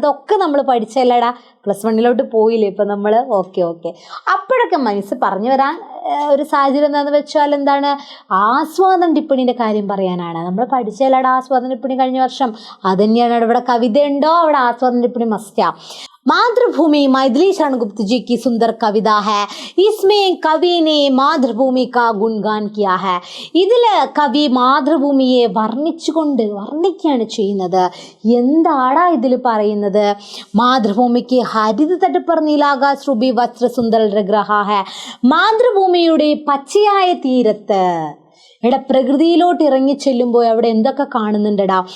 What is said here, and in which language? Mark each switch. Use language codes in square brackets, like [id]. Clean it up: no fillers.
[ml] ഇതൊക്കെ നമ്മൾ പഠിച്ചല്ലടാ. പ്ലസ് വണ്ണിലോട്ട് പോയില്ലേ ഇപ്പം നമ്മൾ? ഓക്കെ. അപ്പോഴൊക്കെ മനസ്സ് പറഞ്ഞു വരാൻ ഒരു സാഹചര്യം എന്താണെന്ന് വെച്ചാൽ എന്താണ്, ആസ്വാദന ടിപ്പണിൻ്റെ കാര്യം പറയാനാണ്. നമ്മൾ പഠിച്ചല്ലടാ ആസ്വാദന ടിപ്പണി കഴിഞ്ഞ വർഷം. അത് തന്നെയാണ് ഇവിടെ കവിത ഉണ്ടോ അവിടെ ആസ്വാദന ടിപ്പണി മസ്റ്റാ. [hi] मातृभूमि मैथिली शरण गुप्त जी की सुंदर कविता है. इसमें कवि ने मातृभूमि का गुणगान किया है. [ml] ഇതിൽ കവി മാതൃഭൂമിയെ വർണ്ണിക്കുകയാണ് ചെയ്യുന്നത്. എന്താടാ ഇതിൽ പറയുന്നത്? മാതൃഭൂമിക്ക് [hi] ഹരിത തട്ടുപ്പർ നീലാകാശ് റുബി വസ്ത്ര സുന്ദർ രഗ്രഹ ഹെ. [ml] മാതൃഭൂമിയുടെ പച്ചയായ തീരത്ത് പ്രകൃതിയിലോട്ട് ഇറങ്ങി ചെല്ലുമ്പോൾ അവിടെ എന്തൊക്കെ കാണുന്നുണ്ടടാ?